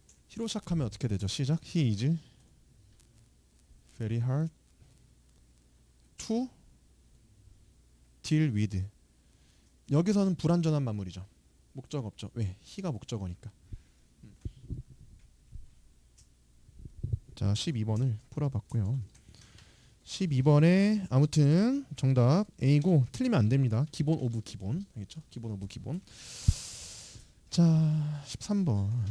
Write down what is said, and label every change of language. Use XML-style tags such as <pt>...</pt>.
<ko>he로 시작하면 어떻게 되죠? 시작.</ko> <en>He is very hard to deal with.</en> <ko>여기서는 불완전한 마무리죠. 목적 없죠. 왜? he가 목적어니까. 자, 12번을 풀어봤고요. 12번에 아무튼 정답 A고 틀리면 안 됩니다. 기본 오브 기본. 알겠죠? 기본 오브 기본. 자, 13번.</ko>